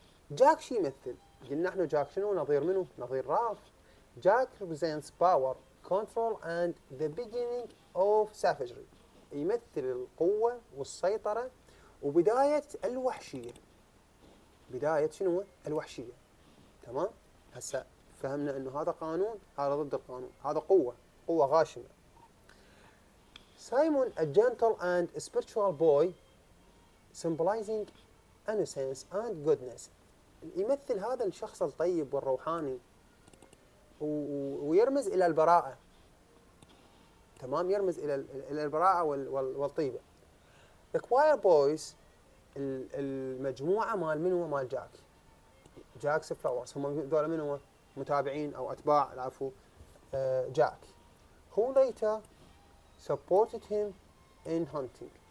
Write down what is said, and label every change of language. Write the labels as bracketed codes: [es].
[ar] جاك شي يمثل؟ قلنا احنا جاك شنو؟ نظير منه؟ نظير رالف. [en] Jack represents power, control and the beginning of savagery. [ar] يمثل القوة والسيطرة وبداية الوحشية. بداية شنو؟ الوحشية. تمام؟ هسه فهمنا انه هذا قانون، هذا ضد القانون، هذا قوة غاشمة. [en] Simon a gentle and spiritual boy symbolizing innocence and goodness. [ar] يمثل هذا الشخص الطيب والروحاني ويرمز إلى البراءة. تمام، يرمز إلى البراءة والطيبة. [en] The choir boys [ar] المجموعة مال منو؟ مال جاك's flowers، هم ذولا منو؟ متابعين أو أتباع العفو جاك. [en] Who later supported him in hunting.